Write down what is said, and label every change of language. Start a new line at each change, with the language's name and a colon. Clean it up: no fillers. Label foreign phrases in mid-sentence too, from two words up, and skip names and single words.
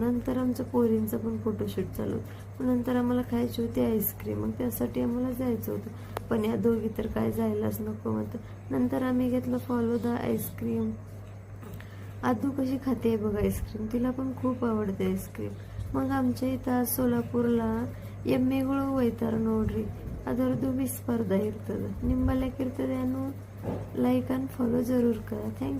Marathi: नंतर आमच्या पोरींचा पण फोटोशूट चालू होतं. नंतर आम्हाला खायची होती आईस्क्रीम, मग त्यासाठी आम्हाला जायचं होतं. पण या दोघी तर काय जायलाच नको म्हणतात. नंतर आम्ही घेतलं फालुदा आईस्क्रीम. आदू कशी खाते बघा आईस्क्रीम, तिला पण खूप आवडते आईस्क्रीम. मग आमच्या इथं आज सोಲಾಪುರला
Kannada: ಎಮ್ಮೆಗಳು ಒಯ್ತಾರೆ ನೋಡ್ರಿ, ಅದರದ್ದು ಬಿ ಸ್ಪರ್ಧೆ ಇರ್ತದೆ. ನಿಮ್ಮಲ್ಲೇ ಇರ್ತದೆ.
English: like and follow
Hindi: ज़रूर कर.
English: thank you.